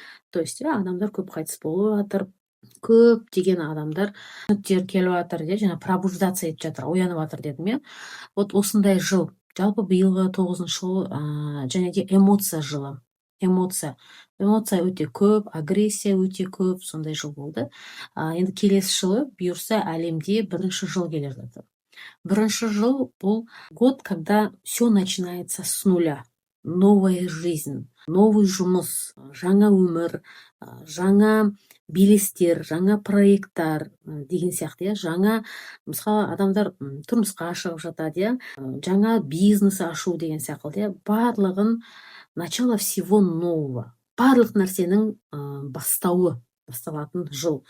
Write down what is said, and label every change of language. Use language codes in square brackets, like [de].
[kk] То есть адамдар көп қайтыс болып жатыр. Көп деген адамдар түсініктер келіп жатыр, жаңа пробуждаться етіп жатыр, оянып жатыр дедім. Вот осындай жыл. Жалпы биылғы 9-шы жыл және де эмоция жылы. Эмоция өте көп, агрессия өте көп, сондай жыл болды. Енді келесі жылы бұйырса әлемде 1-ші жыл келе жатыр. 1-ші жыл бұл [ru] год, когда все начинается с нуля. Новая жизнь, [kk] новый жұмыс, жаңа өмір, жаңа белестер, жаңа проекттар деген сияқты, жаңа, мысалы, адамдар тұрмысқа шығып жатады, жаңа бизнес ашу деген сияқты, барлығын [ru] начало всего нового. [kk] Барлық нәрсенің бастауы. басталатын жыл.